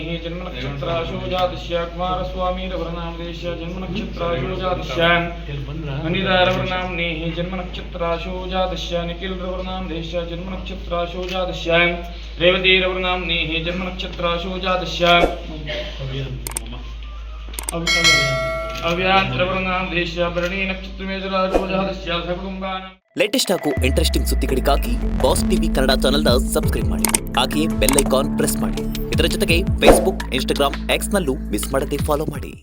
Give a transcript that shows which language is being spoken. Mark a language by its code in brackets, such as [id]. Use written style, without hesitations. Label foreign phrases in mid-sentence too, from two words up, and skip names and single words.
[sa] जन्मनक्षत्राशो जातस्य कुमारस्वामीरवर्णादेश जन्मनक्षत्राशो जातस्य अनिदारवर्णाम्नेः जन्मनक्षत्राशो जातस्य निखिलरवर्णादेश जन्मनक्षत्राशो जातस्य रेवतीरवर्णाम्नेः जन्मनक्षत्राशो जातस्य अव्यात्रवर्णादेश भरणी नक्षत्रमेजराशो जातस्य सकुटुंबानां [kn] ಲೇಟೆಸ್ಟ್ ಹಾಗೂ ಇಂಟ್ರೆಸ್ಟಿಂಗ್ ಸುದ್ದಿಗಳಿಗಾಗಿ ಬಾಸ್ ಟಿವಿ ಕನ್ನಡ ಚಾನೆಲ್ನ ಸಬ್ಸ್ಕ್ರೈಬ್ ಮಾಡಿ. ಹಾಗೆಯೇ [en] bell icon press [kn] ಮಾಡಿ. ಇದರ ಜೊತೆಗೆ ಫೇಸ್ಬುಕ್, ಇನ್ಸ್ಟಾಗ್ರಾಮ್, ಎಕ್ಸ್ನಲ್ಲೂ ಮಿಸ್ ಮಾಡದೆ ಫಾಲೋ ಮಾಡಿ.